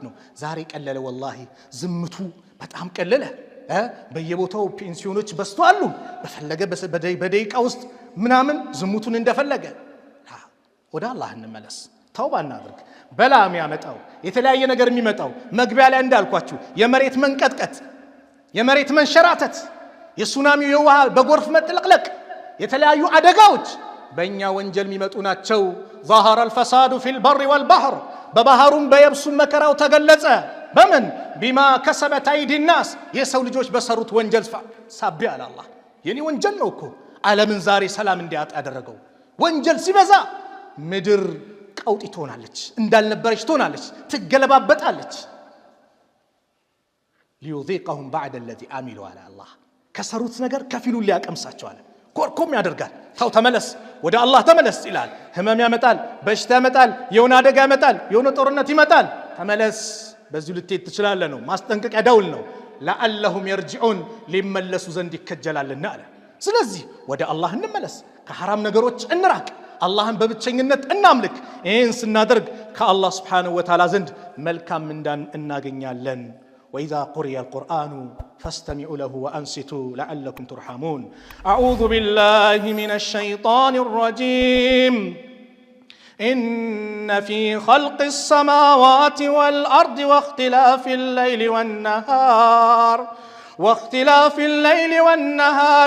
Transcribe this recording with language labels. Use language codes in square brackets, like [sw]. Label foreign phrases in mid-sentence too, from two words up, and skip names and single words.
[am] ነው። ዛሬ ቀለለ፣ ወላሂ ዝምቱ በጣም ቀለለ። በየቦታው ፔንሲዮኖች በስተዋሉ በፈለገ በደቂቃ ውስጥ ምናምን ዝሙቱን እንደፈለገ። ወደ አላህ እንመለስ፣ ተውባ እናድርግ። በላ የሚያመጣው የተለያየ ነገር የሚመጣው መግቢያ ላይ እንዳልኳችሁ የመሬት መንቀጥቀጥ፣ የመሬት መንሸራተት፣ የሱናሚው የውሃ በጎርፍ መጥለቅለቅ፣ የተለያዩ አደጋዎች በእኛ ወንጀል የሚመጡ ናቸው። [ar] ظهر الفساد في البر والبحر [am] በባህሩም በየብሱም መከራው ተገለጸ። በምን [ar] بما كسبت أيدي الناس [am] የሰው ልጆች በሰሩት ወንጀል ሳቢያ አለ አላህ። የኔ ወንጀል ነው እኮ ዓለምን ዛሬ ሰላም እንዲያጣ ያደረገው። ወንጀል ሲበዛ ምድር ቀውጢ ትሆናለች፣ እንዳልነበረች ትሆናለች፣ ትገለባበጣለች። [ar] ليذيقهم بعد الذي عملوا على الله [am] ከሰሩት ነገር ከፊሉን ሊያቀምሳቸው አለ። ኮርኮም ያደርጋል። ተው ተመለስ፣ ወደ አላህ ተመለስ ይላል። ህመም ያመጣል፣ በሽታ ያመጣል፣ የሆነ አደጋ ያመጣል፣ የሆነ ጦርነት ይመጣል። ተመለስ፣ በዚሁ ልትሄድ ትችላለህ ነው። ማስጠንቀቂያ ደውል ነው። [ar] لعلهم يرجعون [am] ሊመለሱ ዘንድ ይከጀላልና አለ። ስለዚህ ወደ አላህ እንመለስ፣ ከሐራም ነገሮች እንራቅ፣ አላህን በብቸኝነት እናምልክ። ይህን ስናደርግ ከአላህ [ar] سبحانه وتعالى [am] ዘንድ መልካም ምንዳን እናገኛለን። [ar] وإذا قرئ القرآن فاستمعوا له وأنصتوا لعلكم ترحمون. أعوذ بالله من الشيطان الرجيم. إن في خلق السماوات والأرض واختلاف الليل والنهار